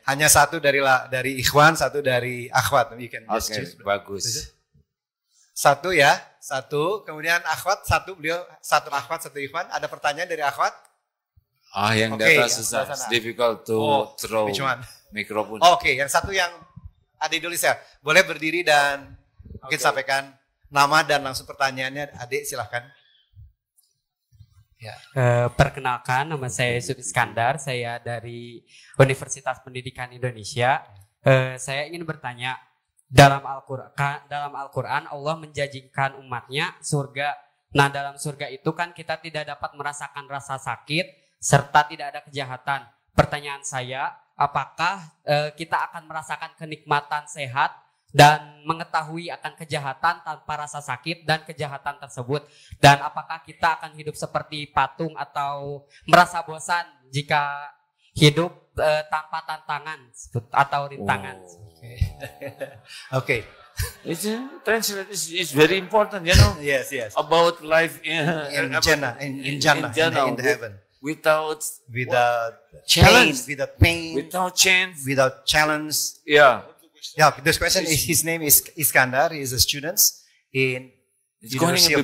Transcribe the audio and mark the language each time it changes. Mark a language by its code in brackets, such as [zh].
[id] Hanya satu dari Ikhwan, satu dari Akhwat. [en] You can just choose. [id] Bagus. Satu ya, satu. Kemudian Akhwat, satu. Beliau satu Akhwat, satu Ikhwan. Ada pertanyaan dari Akhwat? Yang data susah. [en] It's difficult to throw mikrofon. [id] Oke, yang satu yang adik dulu saya. Boleh berdiri dan mungkin sampaikan nama dan langsung pertanyaannya. Adik silahkan. Ya. Perkenalkan, nama saya Yusuf Iskandar, saya dari Universitas Pendidikan Indonesia. Saya ingin bertanya, dalam Al-Quran Allah menjanjikan umatnya surga. Nah, dalam surga itu kan kita tidak dapat merasakan rasa sakit serta tidak ada kejahatan. Pertanyaan saya, apakah kita akan merasakan kenikmatan sehat dan mengetahui akan kejahatan tanpa rasa sakit dan kejahatan tersebut, dan apakah kita akan hidup seperti patung atau merasa bosan jika hidup tanpa tantangan atau rintangan? [en] Okay. It's very important, you know. Yes. About life in Jannah, in the heaven. Without challenge, without pain, without challenge. Yeah, this question is, his name is Iskandar. He is a student in University of